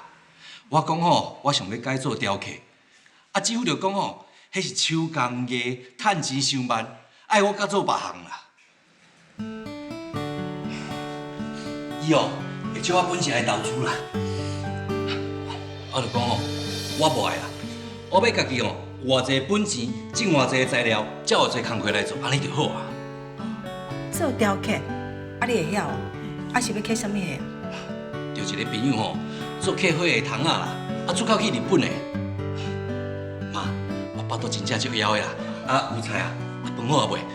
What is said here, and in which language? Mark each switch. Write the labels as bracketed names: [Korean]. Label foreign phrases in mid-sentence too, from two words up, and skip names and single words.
[Min Nan Chinese] 我讲吼，我想要改做雕刻，啊，姊夫就讲吼，迄是手工艺，趁钱伤慢，爱我甲做别项啦。伊哦，会借我本钱来投资啦。我就讲吼，我无爱啦，我要家己吼，有偌济本钱，种偌济材料，才有侪工课来做，安尼就好啊。做雕刻，啊你会晓哦？啊是要刻啥物的？就一个朋友吼，做刻花的窗仔啦，啊出口去日本的。妈，我腹肚真正足枵的啦，啊有菜啊，饭好啊未？